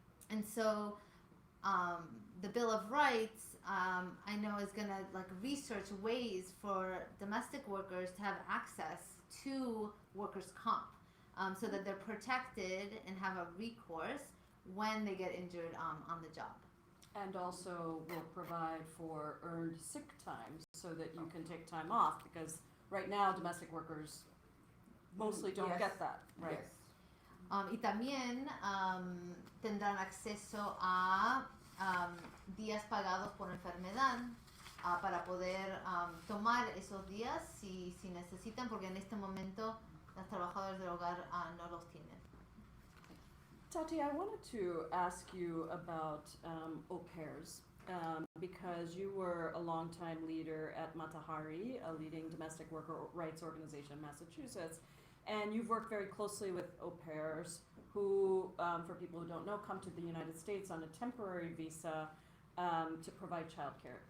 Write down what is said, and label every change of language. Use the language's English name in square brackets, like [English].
[English] And so the Bill of Rights, I know, is going to like research ways for domestic workers to have access to workers' comp, so that they're protected and have a recourse when they get injured on the job. And also will provide for earned sick time so that you can take time off, because right now domestic workers mostly don't Yes. get that, right? Yes. [Spanish] Y también tendrán acceso a días pagados por enfermedad, para poder tomar esos días si necesitan, porque en este momento los trabajadores del hogar no los tienen. [English] Tati, I wanted to ask you about au pairs, because you were a longtime leader at Matahari, a leading domestic worker rights organization in Massachusetts, and you've worked very closely with au pairs who, for people who don't know, come to the United States on a temporary visa to provide childcare.